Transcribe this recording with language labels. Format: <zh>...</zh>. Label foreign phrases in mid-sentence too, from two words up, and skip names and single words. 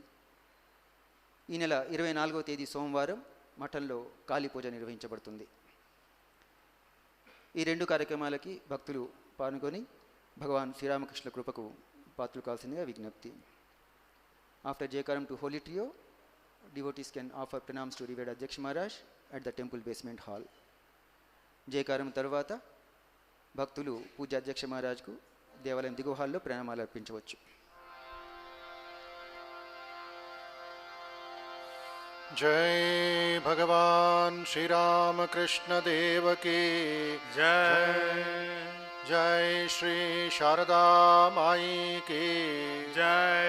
<te>ఈ నెల 24వ తేదీ సోమవారం మఠంలో కాళీ పూజ నిర్వహించబడుతుంది. ఈ 2 కార్యక్రమాలకి భక్తులు పాల్గొని భగవాన్ శ్రీరామకృష్ణ కృపకు పాత్రలు కావాల్సిందిగా విజ్ఞప్తి.</te> <en>after jayakaram to holy trio, devotees can offer pranams to Revered Adhyaksha Maharaj at the temple basement hall.</en> <te>జయకారం తర్వాత భక్తులు పూజ్య అధ్యక్ష మహారాజ్కు దేవాలయం దిగువ హాల్లో ప్రణామాలు అర్పించవచ్చు.</te> <hi>जय भगवान श्री रामकृष्ण देव की जय जय श्री शारदा माई की जय</hi>